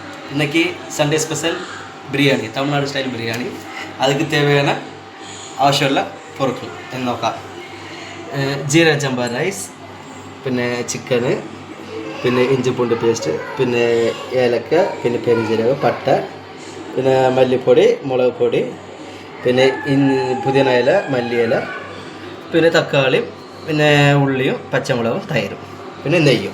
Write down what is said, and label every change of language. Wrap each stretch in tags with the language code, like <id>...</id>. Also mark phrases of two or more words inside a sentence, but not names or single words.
<ta>இன்றைக்கி</ta> <en>Sunday special</en> <ta>பிரியாணி, தமிழ்நாடு ஸ்டைல் பிரியாணி. அதுக்கு தேவையான</ta> <ml>ആവശ്യമുള്ള പൊറുക്കൾ എന്ന് നോക്കാം. ജീരക ചമ്പ റൈസ്, പിന്നെ ചിക്കന്, പിന്നെ ഇഞ്ചി പൂണ്ട് പേസ്റ്റ്, പിന്നെ ഏലക്ക, പിന്നെ പെരുംജീരകം, പട്ട, പിന്നെ മല്ലിപ്പൊടി, മുളക് പൊടി, പിന്നെ പുതിന ഇല, മല്ലിയില, പിന്നെ തക്കാളി, പിന്നെ ഉള്ളിയും പച്ചമുളകും തൈരും, പിന്നെ നെയ്യും.</ml>